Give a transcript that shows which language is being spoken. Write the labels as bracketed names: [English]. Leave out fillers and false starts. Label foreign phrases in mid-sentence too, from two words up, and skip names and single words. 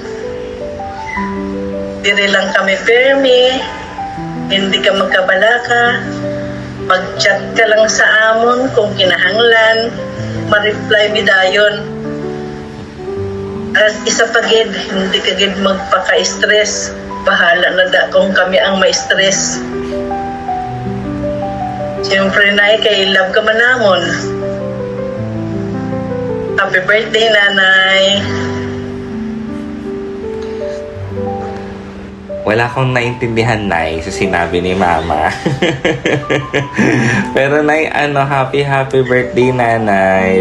[Hiligaynon] Diri lang kami firme, [Filipino] hindi ka [Hiligaynon] magkabalaka, mag-chat ka lang sa amon kung kinahanglan, ma-reply mi dayon. [Filipino] At isa pa gid, hindi ka gid magpaka-stress. [Hiligaynon] Bahala na da kung kami ang ma-stress. Siyempre, Nay, kay love ka man namon. [English] Happy birthday, Nanay! [Filipino] Wala akong naintindihan, Nay, sa sinabi ni Mama. Pero, Nay, [English] happy birthday, [Filipino] Nanay.